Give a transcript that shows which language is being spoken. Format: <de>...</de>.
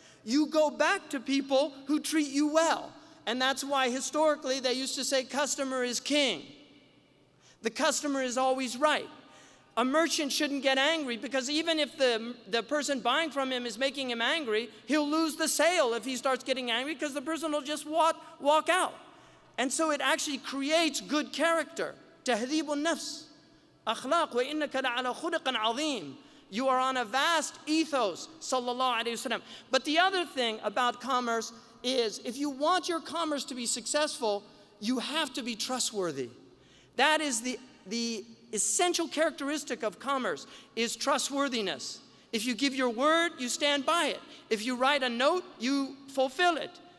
<en>You go back to people who treat you well. And that's why historically they used to say customer is king. The customer is always right. A merchant shouldn't get angry, because even if the person buying from him is making him angry, he'll lose the sale if he starts getting angry, because the person will just walk out. And so it actually creates good character.</en> <ar>تهذيب النفس أخلاق وإنك لعلى خلق عظيم.</ar> <en>You are on a vast ethos, sallallahu alayhi wasallam. But the other thing about commerce is, if you want your commerce to be successful, you have to be trustworthy. That is the essential characteristic of commerce, is trustworthiness. If you give your word, you stand by it. If you write a note, you fulfill it.</en>